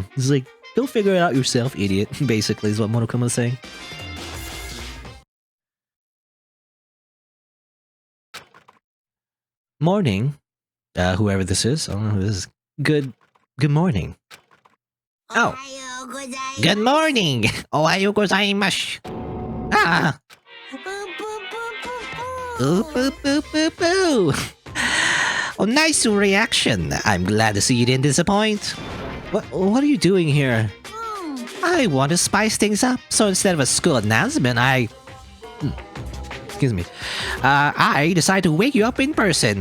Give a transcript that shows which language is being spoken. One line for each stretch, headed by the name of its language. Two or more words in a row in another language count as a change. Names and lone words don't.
English: It's like, go figure it out yourself, idiot, basically is what Monokuma's saying. Morning. Whoever this is. I don't know who this is. Good morning. Oh. Good morning.
Japanese: おはようございます.
English: Ah. Boo, boo, boo, boo, boo. Oh, nice reaction. I'm glad to see you didn't disappoint. What are you doing here? I want to spice things up, so instead of a school announcement, excuse me. I decided to wake you up in person.